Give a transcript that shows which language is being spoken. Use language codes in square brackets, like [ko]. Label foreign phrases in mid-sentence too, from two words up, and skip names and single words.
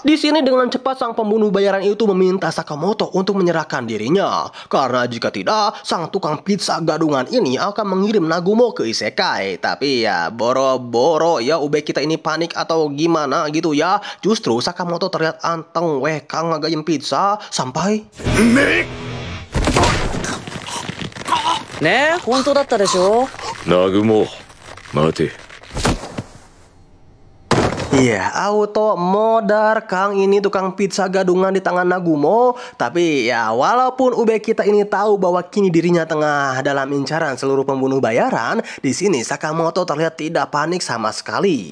[id] Di sini dengan cepat sang pembunuh bayaran itu meminta Sakamoto untuk menyerahkan dirinya, karena jika tidak sang tukang pizza gadungan ini akan mengirim Nagumo ke isekai. Tapi ya boro-boro ya ube kita ini panik atau gimana gitu ya, justru Sakamoto terlihat anteng [su] weh kang ngagayem [id] pizza sampai [ja] ねえ、本当だったでしょ。南雲、待て。 [id] Iya, auto modar Kang ini tukang pizza gadungan di tangan Nagumo. Tapi ya walaupun ube kita ini tahu bahwa kini dirinya tengah dalam incaran seluruh pembunuh bayaran, di sini Sakamoto terlihat tidak panik sama sekali.